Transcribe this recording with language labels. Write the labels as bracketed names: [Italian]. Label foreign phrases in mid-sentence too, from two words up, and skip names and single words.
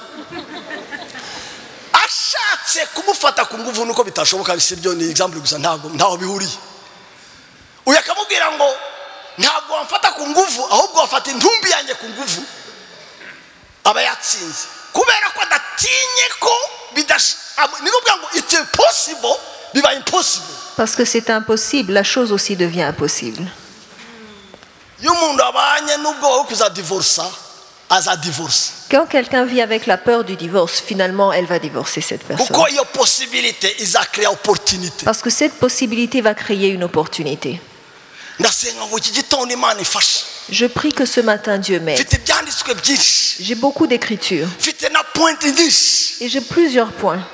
[Kinyarwanda] Ashatse kumufata ku nguvu nuko bitashoboka, bisibyo ni example gusa, ntaho bihuriye. Uyakamubwira ngo ntabwo wamfata ku nguvu ahubwo wafata intumbi yanjye ku nguvu, aba yatsinze kubera ko adatinye ko nikubwira ngo [English] it's impossible [Kinyarwanda] biba impossible. [French] Parce que c'est impossible, la chose aussi devient impossible. [Kinyarwanda] Y'umuntu abanye n'ubwo wo kuzadivorsa aza divorce. [French] Quand quelqu'un vit avec la peur du divorce, finalement, elle va divorcer cette personne. Parce que cette possibilité va créer une opportunité. Je prie que ce matin, Dieu m'aide. J'ai beaucoup d'écritures. Et j'ai plusieurs points.